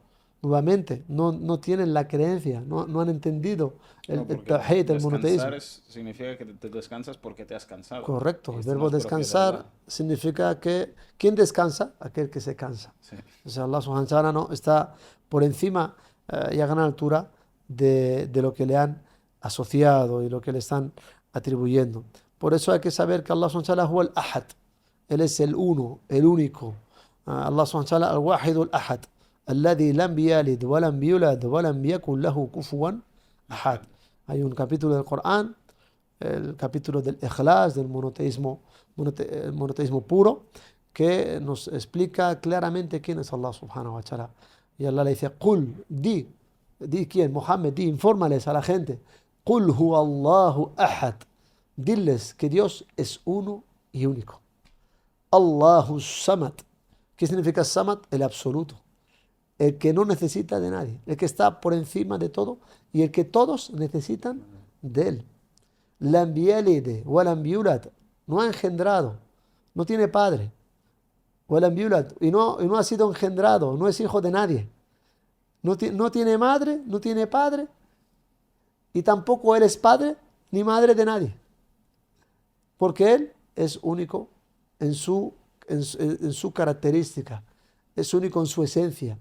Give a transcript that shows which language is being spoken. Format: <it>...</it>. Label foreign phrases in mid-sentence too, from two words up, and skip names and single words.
<es>Nuevamente, no tienen la creencia, no han entendido el Porque tawhid, el monoteísmo. descansar significa que te descansas porque te has cansado. Correcto, Y el esto no verbo es propio de descansar Allah. significa que ¿quién descansa? Aquel que se cansa. Sí. O sea,</es> <ar>الله سبحانه وتعالى</ar> <es>no está por encima y a gran altura de lo que le han asociado y lo que le están atribuyendo. Por eso hay que saber que</es> <ar>الله سبحانه وتعالى هو الأحد.</ar> <es>Él es el uno, el único.</es> <ar>الله سبحانه وتعالى الواحد الأحد. الذي لم يلد ولم يولد ولم يكن له كفوا أحد.</ar> <es>Hay un capítulo del Corán, el capítulo del Ikhlas, del monoteísmo puro, que nos explica claramente quién es</es> <ar>الله سبحانه وتعالى.</ar> <es>Y Allah le dice, Qul, di quién, Muhammad, infórmales a la gente,</es> <ar>قل هو الله أحد.</ar> <es>Diles que Dios es uno y único.</es> <ar>الله صمد.</ar> <es>¿Qué significa samad? El absoluto. El que no necesita de nadie, el que está por encima de todo y el que todos necesitan de él.</es> <ar>لم يلد ولم يولد,</ar> <es>no ha engendrado, no tiene padre.</es> <ar>ولم يولد,</ar> <es>y no ha sido engendrado, no es hijo de nadie. No tiene madre, no tiene padre y tampoco él es padre ni madre de nadie. Porque él es único en su característica, es único en su esencia.</es>